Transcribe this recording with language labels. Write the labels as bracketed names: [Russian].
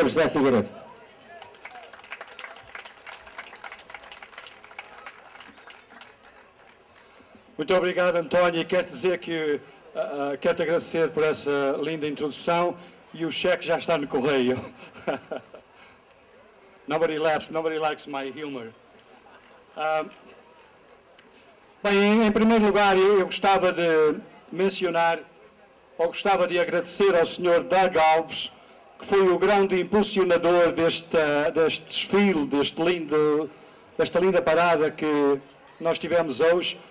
[Portuguese] José Figueiredo. Muito obrigado, António, e quero dizer que quero-te agradecer por essa linda introdução e o cheque já está no correio. [English] Nobody laughs, nobody likes my humor. [Portuguese] Bem, em primeiro lugar, eu gostava de mencionar, ou gostava de agradecer ao Sr. Doug Alves, que foi o grande impulsionador deste desfile, desta linda parada que nós tivemos hoje.